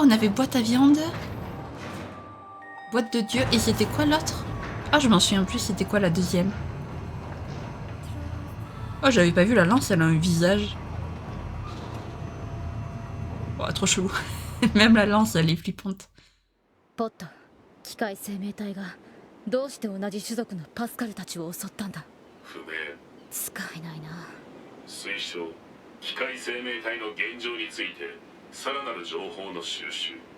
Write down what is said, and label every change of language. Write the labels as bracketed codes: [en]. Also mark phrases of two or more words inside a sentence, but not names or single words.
[fr] On avait boîte à viande, boîte de Dieu, et c'était quoi l'autre? Ah, je m'en souviens plus, c'était quoi la deuxième? Oh, j'avais pas vu la lance, elle a un visage. Oh, trop chelou. Même la lance, elle est flippante. [ja] ポット、機械生命体がどうして同じ種族のパスカルたちを襲ったんだ。不明。使えないな。推奨。機械生命体の現状についてさらなる情報の収集。